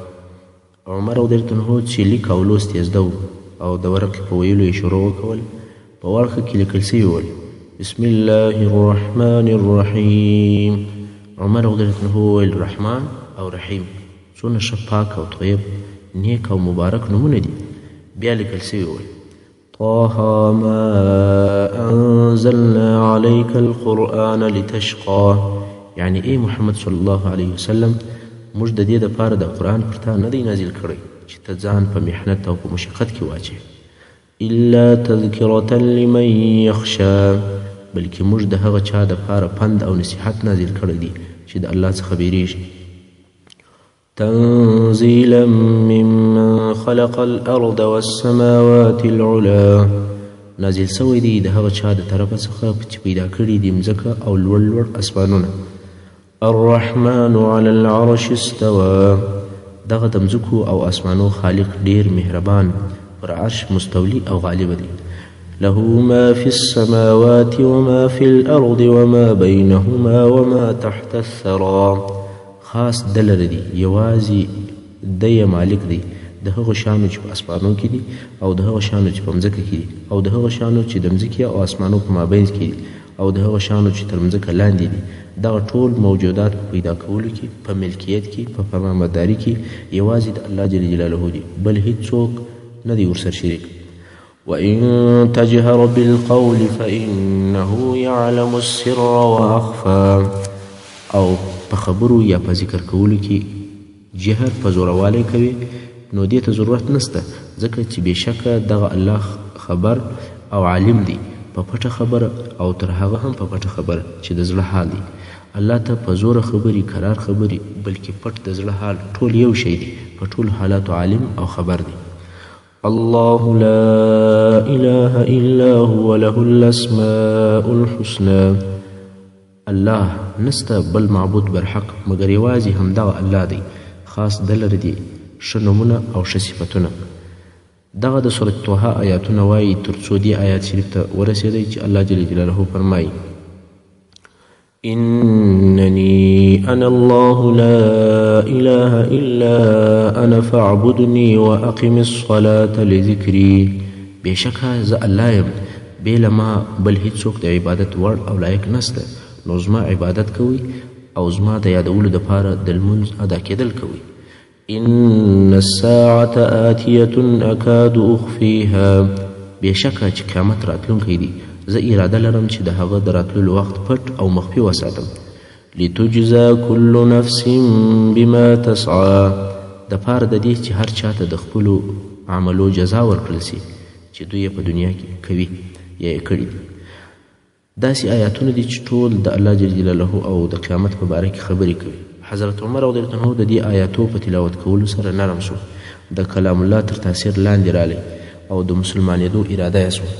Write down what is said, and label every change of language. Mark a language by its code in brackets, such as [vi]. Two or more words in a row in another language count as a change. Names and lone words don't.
[ps] عمر [ar] رضی الله عنه [ps] چې لیک او لوست یې زده و او د ورقې په ویلو یې شروع وکول، په ورقه کې لیکل سوي ول [ar] بسم الله الرحمن الرحیم. [ps] عمر [ar] رضی الله عنه [ps] وویل رحمان او رحیم څونه ښه پاک او طیب نیک او مبارک نومونه دي. بیا لیکل سوي ول [ar] طه ما انزلنا عليك القرآن لتشقى، [ps] یعنی ای محمد [ar] صلی الله علیه وسلم [ps] موږ د دې دپاره د قرآن پر تا نه دی نازل کړی چې ته ځان په محنت او په مشقت کې واچوې. [ar] الا تذکرة لمن یخشی، [ps] بلکې موږ د هغه چا دپاره پند او نصیحت نازل کړی دی چې د الله څخه بیریږي. [ar] تنزیلا ممن خلق الارض والسماوات العلا، [ps] نازل سوی دی د هغه چا د طرفه څخه چې پیدا کړي دي مځکه او لوړ لوړ اسمانونه. [ar] الرحمن على العرش استوى، [ps] دغه د مځکو او اسمانو خالق ډیر مهربان پر عرش مستولی او غالب دی. [ar] له ما في السماوات وما في الارض وما بينهما وما تحت الثرى، [ps] خاص دلر دی، یوازې دی مالک دی د هغو شانو چې په اسمانو کې دي او د هغو شانو چې په مځکه کې دي او د هغو شانو چې د مځکې او اسمانو په مابینځ کې دي او د هغو شانو چې تر مځکه لاندې دي. دغه ټول موجودات په پیدا کولو کې، په ملکیت کې، په فرمانبرداري کې یوازې د الله [ar] جل جلاله [ps] دي، بل هیڅوک نه دی ورسره شریک. [ar] وإن تجهر بالقول فإنه يعلم السر وأخفى، [ps] او په خبرو یا په ذکر کولو کې جهر په زوروالی کوي نو دې ته ضرورت نسته، ځکه چې بېشکه دغه الله خبر او عالم دی په پټه خبره او تر هغه هم په پټه خبره چې د زړه حال دی. الله ته په زوره خبري، قرار خبري، بلکې پټ د زړه حال ټول یو شی دی، په ټول حالاتو عالم او خبر دی. [ar] الله لا اله الا هو له الاسماء الحسنى، [ps] الله نسته بل معبود برحق مگر یوازې همدغه الله دی، خاص دلر دی ښه نومونه او ښه صفتونه. دغه د سورة طه آیاتونه وایي تر څو دې آیات شریف ته ورسېدی چې الله [ar] جل جلاله [ps] فرمایي [ar] انني انا الله لا اله الا انا فاعبدني واقم الصلاة لذكري، [ps] بېشکه زه الله یم، بې له ما بل هیڅوک د عبادت وړ او لایق نسته، نو زما عبادت کوئ او زما د یادولو دپاره د لمونځ ادا کېدل کوئ. [ar] ان الساعة آتية أكاد أخفيها، [ps] بېشکه چې قیامت راتلونکی دی زه اراده لرم چې د هغه د راتللو وخت پټ او مخفي وساتم. [ar] لتجزا كل نفس بما تسعى [ps] د پاره د دې چې هر چاته د خپلو عملو جزا ورکړل سي چې دوی په دنیا کې کوي یا یې کړي دي. داسې آیاتونه دي چې ټول د الله [ar] جل جلاله [ps] او د قیامت په باره کې خبرې کوي. حضرت عمر [ar] رضی الله عنه [ps] د دې آیاتو په تلاوت کولو سره نرم شو، د کلام الله تر تاثیر لاندې رالی او د مسلمانېدو اراده یې سوه.